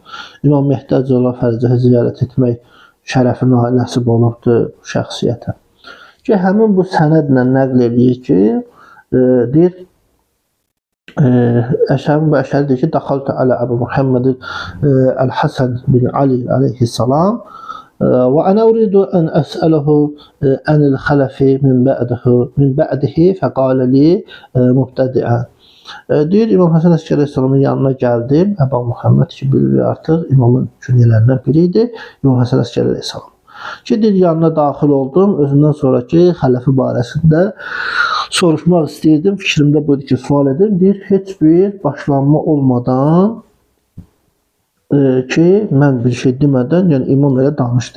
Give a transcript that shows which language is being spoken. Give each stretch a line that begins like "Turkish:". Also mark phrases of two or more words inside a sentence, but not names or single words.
Azerbaijani: İmam Mehdi Hacıoğlu Fərəcəhi ziyarət etmək şərəfinə nəsib olubdur şəxsiyyətə. Ki, həmin bu sənədlə nəql edir ki, deyir, Əşəri deyir ki,
Arabic: دخلت على أبو محمد الحسن بن علي عليه السلام وأنا أريد أن أسأله عن الخلف من بعده فقال لي مبتدئا.
Azerbaijani: Deyir, İmam Həsən Əskəri Əleyhisselamın yanına gəldim. Əbu Muhammed ki, bilir artıq imamın künyələrindən biri idi. İmam Həsən Əskəri Əleyhisselam. Ki, deyir, yanına daxil oldum. Özündən sonraki xələfi barəsində soruşmaq istəyirdim. Fikrimdə budur ki, sual edim. Deyir, heç bir başlanma olmadan ki, mən bir şey demədən, yəni imam elə danışdı.